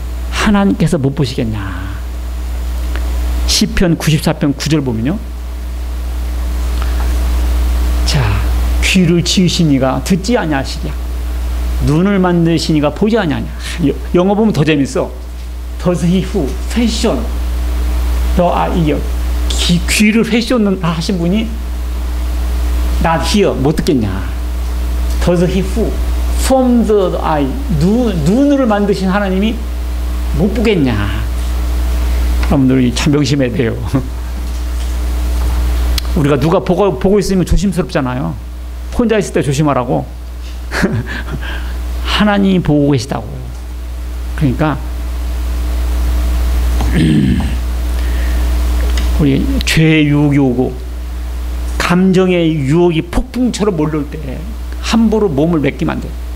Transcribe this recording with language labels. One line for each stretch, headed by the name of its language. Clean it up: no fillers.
Korean: 하나님께서 못 보시겠냐. 시편 94편 9절 보면요. 자, 귀를 지으신 이가 듣지 아니하시랴. 눈을 만드신 이가 보지 아니하냐. 영어 보면 더 재밌어.
English: Does he who fashion the ear.
Korean: 귀를 패션 하신 분이
English: not here
Korean: 못 듣겠냐.
English: Does he who formed the eye.
Korean: 눈을 만드신 하나님이 못 보겠냐. 여러분들이 참 명심해야 돼요. 우리가 누가 보고 있으면 조심스럽잖아요. 혼자 있을 때 조심하라고. 하나님이 보고 계시다고. 그러니까 우리 죄의 유혹이 오고 감정의 유혹이 폭풍처럼 몰려올 때 함부로 몸을 맡기면 안 돼.